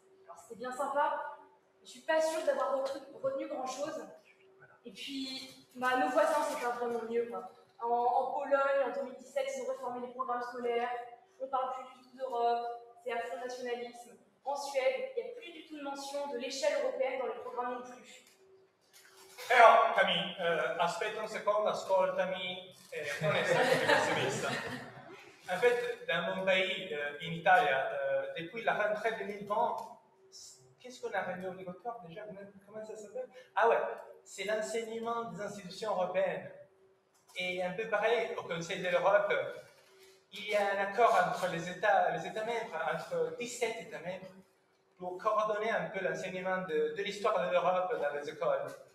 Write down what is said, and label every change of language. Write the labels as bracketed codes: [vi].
[fr] Alors c'était bien sympa, je ne suis pas sûre d'avoir retenu grand-chose. Et puis, nos voisins, c'est pas vraiment mieux. Quoi. En Pologne, en 2017, ils ont réformé les programmes scolaires, on ne parle plus du tout d'Europe, c'est à fond nationalisme. En Suède, il n'y a plus du tout de mention de l'échelle européenne dans les programmes non plus. [it] Però, Camille, aspetta un secondo, ascoltami, non è sempre pessimista. [fr] En fait, dans mon pays, en Italie, depuis la rentrée 2020, qu'est-ce qu'on a rendu obligatoire déjà? Comment ça s'appelle? Ah ouais, c'est l'enseignement des institutions européennes. Et un peu pareil, au Conseil de l'Europe, il y a un accord entre les États membres, entre 17 États membres, pour coordonner un peu l'enseignement de l'histoire de l'Europe dans les écoles.